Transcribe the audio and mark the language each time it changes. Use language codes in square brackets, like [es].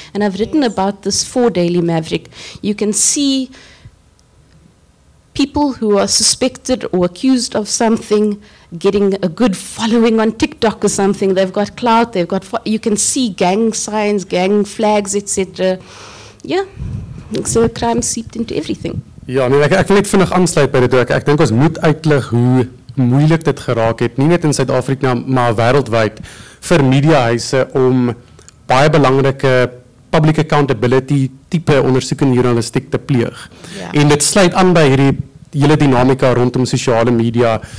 [en] And I've written about this for Daily Maverick. You can see people who are suspected or accused of something getting a good following on TikTok or something. They've got clout, you can see gang signs, gang flags, etc. Yeah, so crime seeped into everything. [af] Ja, nee, ek wil net vinnig aansluit by dit ook. Ek dink ons moet uitlig hoe moeilik dit geraak het, nie net in Suid-Afrika maar wêreldwyd vir mediahuise om baie belangrike public accountability tipe ondersoekende journalistiek te pleeg. Ja. En dit sluit aan by hierdie hele dinamika rondom sosiale media.